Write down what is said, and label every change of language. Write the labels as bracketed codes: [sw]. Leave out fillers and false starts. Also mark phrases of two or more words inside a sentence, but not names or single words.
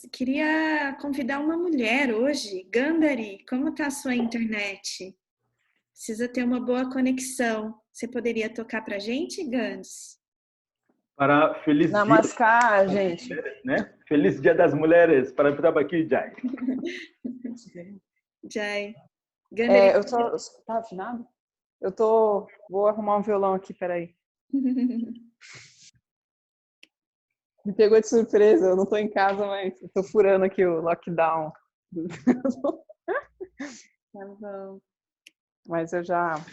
[pt] Queria convidar uma mulher hoje. Gandhari, como está a sua internet? Precisa ter uma boa conexão. Você poderia tocar para a gente, Gandhi? Para feliz Namaskar, dia, gente. né? Feliz Dia das Mulheres para Prabhaki Jai. Jai. Gandhari. Eu tô... Tá afinado? Vou arrumar um violão aqui, peraí. Me pegou de surpresa, eu não tô em casa, mas eu tô furando aqui o lockdown. Tá bom. Mas eu já...